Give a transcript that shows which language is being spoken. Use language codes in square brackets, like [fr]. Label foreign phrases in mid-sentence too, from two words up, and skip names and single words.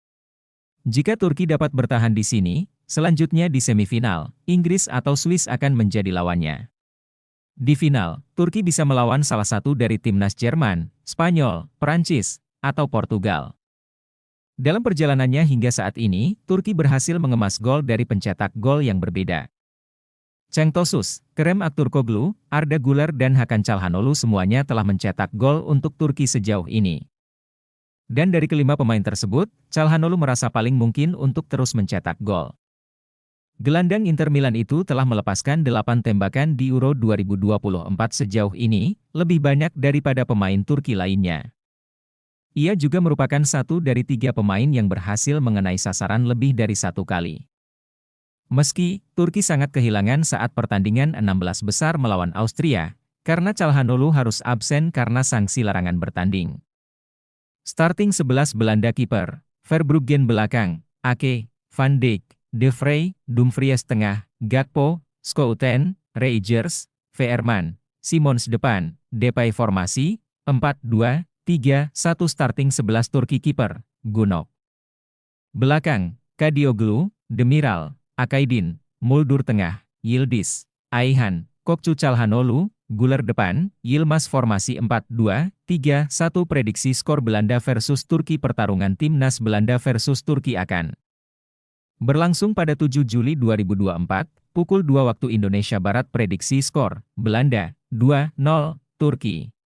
[id] Jika Turki dapat bertahan di sini, selanjutnya di semifinal, Inggris atau Swiss akan menjadi lawannya. Di final, Turki bisa melawan salah satu dari timnas Jerman, Spanyol, Perancis, atau Portugal. Dalam perjalanannya hingga saat ini, Turki berhasil mengemas gol dari pencetak gol yang berbeda. Cenk Tosun, Kerem Aktürkoğlu, Arda Güler dan Hakan Çalhanoğlu semuanya telah mencetak gol untuk Turki sejauh ini. Dan dari kelima pemain tersebut, Çalhanoğlu merasa paling mungkin untuk terus mencetak gol. Gelandang Inter Milan itu telah melepaskan 8 tembakan di Euro 2024 sejauh ini, lebih banyak daripada pemain Turki lainnya. Ia juga merupakan satu dari 3 pemain yang berhasil mengenai sasaran lebih dari 1 kali. Meski, Turki sangat kehilangan saat pertandingan 16 besar melawan Austria, karena Çalhanoğlu harus absen karena sanksi larangan bertanding. Starting 11 Belanda kiper, Verbruggen belakang, Ake, Van Dijk, De Vrij, Dumfries tengah, Gakpo, Schouten, Reijers, Veerman, Simons depan, Depay formasi, 4-2-3-1 starting 11 Turki kiper, Gunok. Belakang, Kadioglu, Demiral, Akaydin, Muldur tengah, Yildiz, Ayhan, Gökçe Çalhanoğlu, Güler depan, Yilmaz formasi 4-2-3-1 prediksi skor Belanda versus Turki. Pertarungan timnas Belanda versus Turki akan berlangsung pada 7 Juli 2024, pukul 2 waktu Indonesia Barat. Prediksi skor, Belanda, 2-0, Turki.